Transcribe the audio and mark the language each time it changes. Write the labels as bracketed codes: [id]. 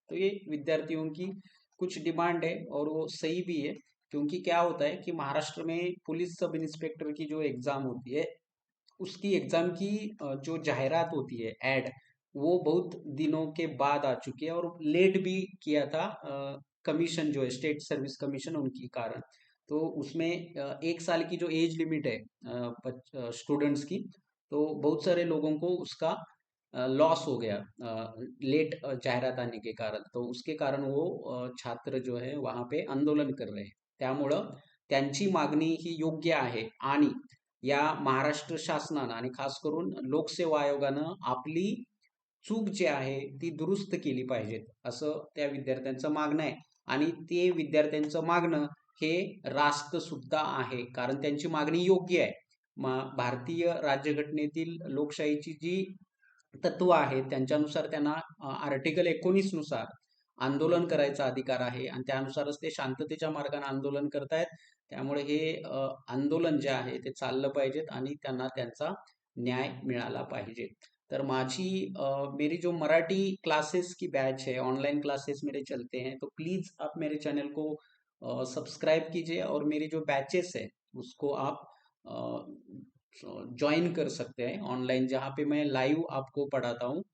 [hi] तो ये विद्यार्थियों की कुछ डिमांड है और वो सही भी है, क्योंकि क्या होता है कि महाराष्ट्र में पुलिस सब इंस्पेक्टर की जो एग्जाम होती है, उसकी एग्जाम की जो जाहिरात होती है, एड, वो बहुत दिनों के बाद आ चुकी है और लेट भी किया था कमीशन जो है, स्टेट सर्विस कमीशन, उनकी कारण। तो उसमें 1 साल की जो एज लिमिट है स्टूडेंट्स की, तो बहुत सारे लोगों को उसका लॉस हो गया लेट जाहिरात आने के कारण। तो उसके कारण वो छात्र जो है वहां पे आंदोलन कर रहे हैं। [mr] त्यामुळं त्यांची मागणी ही योग्य आहे आणि या महाराष्ट्र शासनानं आणि खास करून लोकसेवा आयोगानं आपली चूक जी आहे ती दुरुस्त केली पाहिजेत, असं त्या विद्यार्थ्यांचं मागणं आहे. आणि ते विद्यार्थ्यांचं मागणं हे रास्त सुद्धा आहे, कारण त्यांची मागणी योग्य आहे. भारतीय राज्यघटनेतील लोकशाहीची जी तत्व आहेत त्यांच्यानुसार त्यांना आर्टिकल 19 नुसार आंदोलन करायचा अधिकार आहे आणि त्यानुसारच ते शांततेच्या मार्गाने आंदोलन करतायत. त्यामुळे हे आंदोलन जे आहे ते चाललं पाहिजेत आणि त्यांना त्यांचा न्याय मिळाला पाहिजे. तर माझी [hi] मेरी जो मराठी क्लासेस की बैच है, ऑनलाइन क्लासेस मेरे चलते हैं, तो प्लीज आप मेरे चैनल को सब्सक्राइब कीजिए और मेरी जो बैचेस है उसको आप ज्वाइन कर सकते हैं ऑनलाइन, जहाँ पे मैं लाइव आपको पढ़ाता हूँ।